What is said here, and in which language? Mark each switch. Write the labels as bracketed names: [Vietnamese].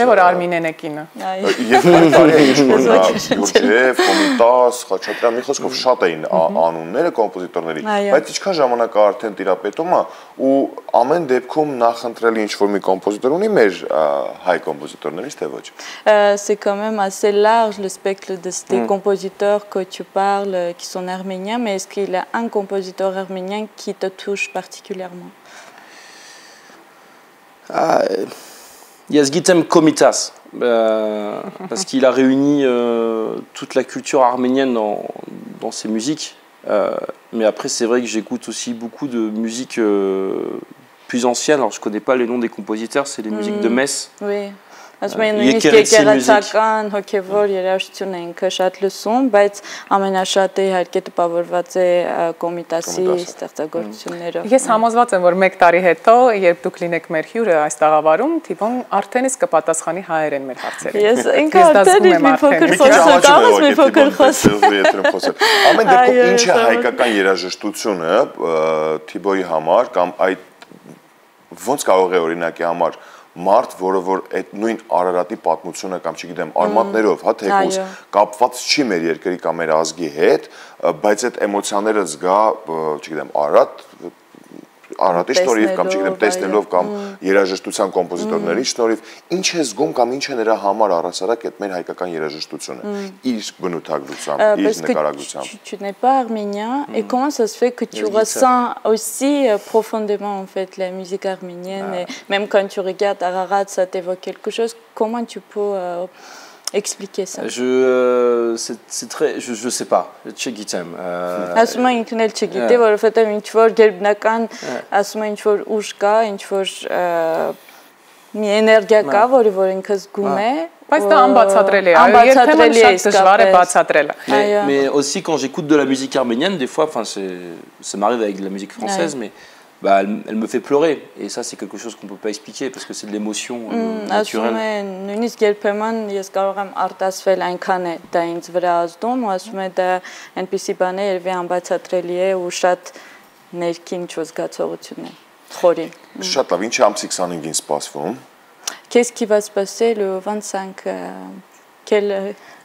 [Armenian] Չէ՞ որ Արմինեն է կինը։ Եվ բարի է ինչ-որ Գյուրջև, Կոմիտաս, Խաչատրյան, մի խոսքով շատ էին անունները կոմպոզիտորների, բայց ինչքան ժամանակ է արդեն տիրապետում է ու ամեն դեպքում նախընտրել ինչ-որ մի կոմպոզիտոր ունի մեր հայ կոմպոզիտորներից, թե ոչ։ [French] C'est quand même assez large le spectre des compositeurs que tu parles qui sont arméniens, mais est-ce qu'il y a un compositeur arménien qui te touche particulièrement? Yazgitem Komitas, parce qu'il a réuni toute la culture arménienne dans ses musiques. Mais après, c'est vrai que j'écoute aussi beaucoup de musique plus ancienne. Alors, je ne connais pas les noms des compositeurs, c'est les musiques de Metz. Oui. [Armenian] Նույնիսկ եկեղեցական հոգևոր երաժշտություն է ինքը շատ լսում, բայց ամենաշատը իհարկե տպավորված է Կոմիտասի ստեղծագործություններով։ Ես համոզված եմ, որ 1 տարի հետո, երբ դուք լինեք մեր հյուրը այս տաղավարում, Թիբոն արդեն իսկ կպատասխանի հայերեն մեր հարցերին։ Ես ինքը արդեն մի փոքր խոսել, մի փոքր խոսել։ Ամեն դեպքում ինչ է հայկական երաժշտությունը Թիբոյի համար կամ այդ ոնց կարող է օրինակի համար մարդ, որը որ այդ նույն Արարատի պատմությունը կամ չգիտեմ արմատներով, հա, թեկուզ կապված չի մեր երկրի կամ մեր ազգի հետ, բայց այդ էմոցիաները զգա, չգիտեմ, Արարատի շնորհիվ կամ չգիտեմ տեսնելով կամ երաժշտության կոմպոզիտորների շնորհիվ, ինչ է զգում կամ ինչ է նրա համար առասարակ այդ մեր հայկական երաժշտությունը, իր բնութագրությամբ, իր նկարագրությամբ։ [French] Tu n'es pas arménien et comment ça se fait que tu ressens aussi profondément en fait la musique arménienne et même quand tu regardes Ararat ça t'évoque quelque chose, comment tu peux expliquer ça? C'est très, je sais pas. [Armenian] Չգիտեմ։ Ասում եմ ինքն էլ չգիտի, որովհետև ինչ որ գերբնական, ասում եմ ինչ որ ուժ կա, ինչ որ մի էներգիա կա, որ ինքը զգում է, բայց դա անբացատրելի է, երբեմն շատ դժվար է բացատրելը։ [French] Mais aussi quand j'écoute de la musique arménienne, des fois, enfin ça m'arrive avec de la musique française, mais bah, elle me fait pleurer et ça c'est quelque chose qu'on peut pas expliquer parce que c'est de l'émotion naturelle. [Armenian] Նույնիսկ երբեմն ես կարող եմ արտասվել այնքան է դա ինձ վրա ազդում, ու ասում եմ դա այնպիսի բան է, երբ անբացատրելի է ու շատ ներքին զգացողություն է, խորին։ Շատ լավ, ինչ է ամսի 25-ին սպասվում։ [French] Qu'est-ce qui va se passer le 25 quel